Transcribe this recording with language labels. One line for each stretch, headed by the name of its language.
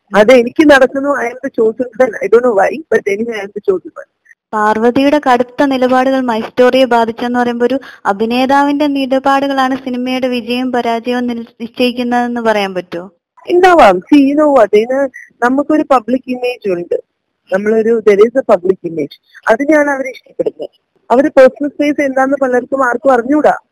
Malayalam: അത് എനിക്ക് നടക്കുന്നു.
English: I am the chosen one. I don't know why, but anyway I am the chosen one.
Malayalam: പാർവതിയുടെ കടുത്ത നിലപാടുകൾ മൈ സ്റ്റോറിയെ ബാധിച്ചെന്ന് പറയുമ്പോൾ ഒരു അഭിനേതാവിന്റെ നിലപാടുകളാണ് സിനിമയുടെ വിജയവും പരാജയവും നിശ്ചയിക്കുന്നതെന്ന് പറയാൻ പറ്റുമോ? ഉണ്ടാവാം. അതിന് നമുക്കൊരു പബ്ലിക് ഇമേജ് ഉണ്ട്.
English: there is a public image.
Malayalam: അതിനെയാണ് അവർ ഇഷ്ടപ്പെടുന്നത്. അവരുടെ പേഴ്സണൽ സ്പേസ് എന്താന്ന് പലർക്കും ആർക്കും അറിഞ്ഞൂടാ.